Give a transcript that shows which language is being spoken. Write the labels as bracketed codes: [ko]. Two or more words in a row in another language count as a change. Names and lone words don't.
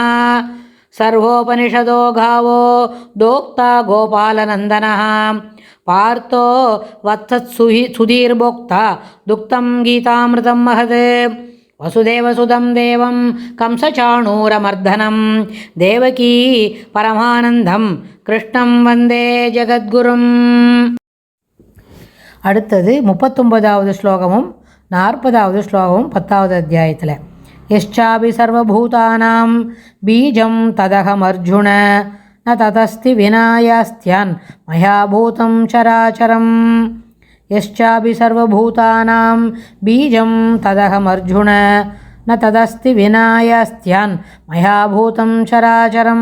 [sa] सर्वोपनिषदो गावो दोक्ता गोपालनन्दनः पार्थो वत्सत्सुधीर्भोक्ता दुक्तं गीतामृतं महत्। वसुदेवसुतं देवं कंसचाणूरमर्दनं देवकी परमानन्दं कृष्णं वन्दे जगद्गुरुम्। [ta] அடுத்தது 39வது ஸ்லோகமும் 40வது ஸ்லோகமும் 10வது அத்தியாயத்தில் [sa] यश्चापि सर्वभूतानां बीजं तदहमर्जुन न ततस्ति विनायास्त्यान् मया भूतं चराचरम्। यश्चापि सर्वभूतानां बीजं तदहमर्जुन न तदस्ति विनायास्त्यान् मया भूतं चराचरम्।